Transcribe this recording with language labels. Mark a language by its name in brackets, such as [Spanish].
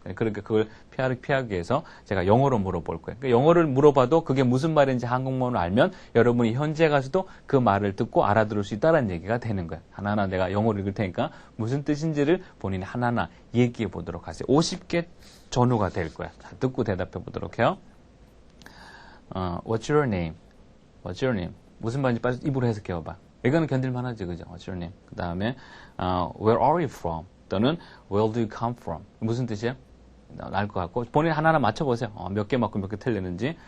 [Korean] 그러니까 그걸 피하기 위해서 제가 영어로 물어볼 거예요. 그러니까 영어를 물어봐도 그게 무슨 말인지 한국말로 알면 여러분이 현지에 가서도 그 말을 듣고 알아들을 수 있다는 얘기가 되는 거예요. 하나하나 내가 영어를 읽을 테니까 무슨 뜻인지를 본인이 하나하나 얘기해 보도록 하세요. 50개 전후가 될 거예요. 자, 듣고 대답해 보도록 해요. [English] What's your name? What's your name? [Korean] 무슨 말인지 빨리 입으로 해석해 봐. 이거는 견딜만 하지, 그죠? [English] What's your name? [Korean] 그 다음에 [English] Where are you from? 또는 Where do you come from? [Korean] 무슨 뜻이에요? 알 것 같고 본인 하나하나 맞춰보세요. 몇 개 맞고 몇 개 틀리는지.